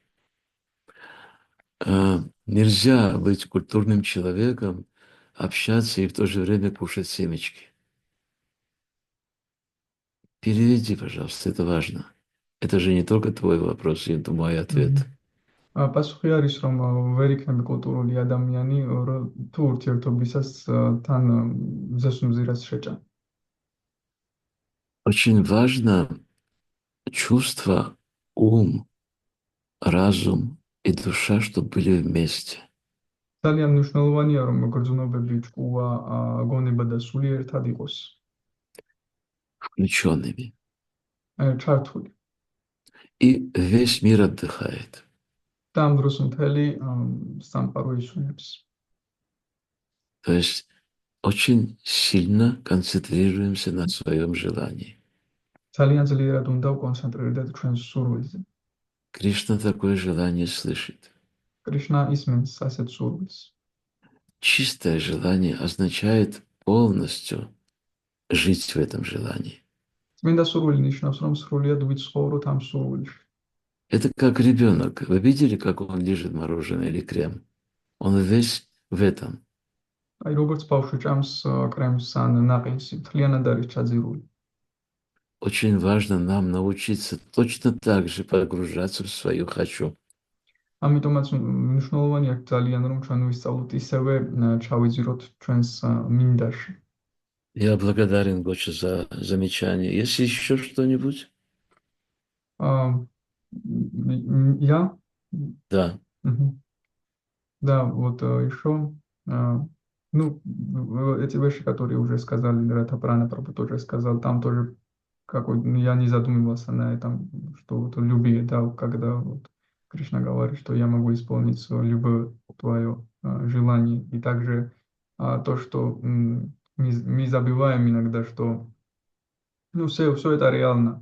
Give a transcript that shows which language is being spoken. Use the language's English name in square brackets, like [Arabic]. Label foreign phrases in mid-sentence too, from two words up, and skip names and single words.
[Russian] Нельзя быть культурным человеком, общаться и в то же время кушать семечки. Переведи, пожалуйста, это важно. Это же не только твой вопрос, это мой მгм. ответ. [Georgian] პასუხი არის, რომ ვერ იქნება კულტურული ადამიანი, თუ ურთიერთობისას თან ზესუმზირას შეჭამ. [Russian] Очень важно чувство, ум, разум и душа, чтобы были вместе, [Georgian] ძალიან მნიშვნელოვანია, რომ გრძნობები, ჭკუა, გონება და სული ერთად იყოს, [Russian] включенными. [Georgian] ჩართული. [Russian] И весь мир отдыхает. [Georgian] და ამ დროს მთელი სამყარო ისუნებს. [Russian] То есть очень сильно концентрируемся на своем желании. [Georgian] ძალიან ძლიერად უნდა ვკონცენტრირდეთ ჩვენს სურვილზე. [Russian] Кришна такое желание слышит. [Georgian] კრიშნა ისმენს ასეთ სურვილს. [Russian] Чистое желание означает полностью жить в этом желании. [Georgian] წმინდა სურვილი ნიშნავს, რომ სრულიად ვიცხოვროთ ამ სურვილში. [Russian] Это как ребенок. Вы видели, как он лижет мороженое или крем? Он весь в этом. [Georgian] აი როგორც ბავშვი ჭამს კრემს ან ნაყინს, მთლიანად არის ჩაძირული. [Russian] Очень важно нам научиться точно так же погружаться в свое «хочу». [Georgian] ამიტომაც მნიშვნელოვანია ძალიან, რომ ჩვენ ვისწავლოთ ისევე ჩავიძიროთ ჩვენს მინდაში. [Russian] Я благодарен, Гоча, за замечание. Есть еще что-нибудь? Я? Да. Да, вот еще, ну, эти вещи, которые уже сказали, Рата Прабhu тоже сказал, там тоже какой, ну, я не задумывался на этом, что вот любви, да, когда вот Кришна говорит, что я могу исполнить свое любое твое желание, и также то, что мы забываем иногда, что, ну, все это реально.